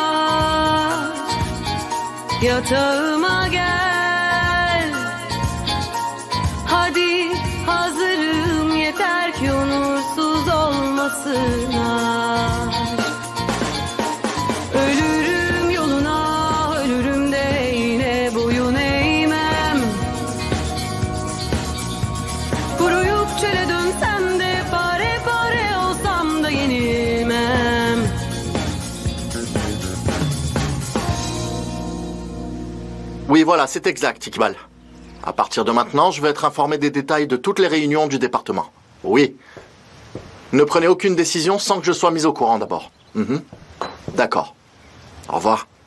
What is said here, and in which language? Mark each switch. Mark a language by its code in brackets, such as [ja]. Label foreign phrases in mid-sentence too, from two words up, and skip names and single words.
[tr] Yatağıma gel, hadi hazırım, yeter ki onursuz olmasın aşk. Ölürüm yoluna, ölürüm de yine boyun eğmem. Kuruyup çöle dönsem de, pare pare olsam da yenilmem. [fr] Oui, voilà, c'est exact, Iqbal. À partir de maintenant, je vais être informé des détails de toutes les réunions du département. Oui. Ne prenez aucune décision sans que je sois mis au courant d'abord. D'accord. Au revoir.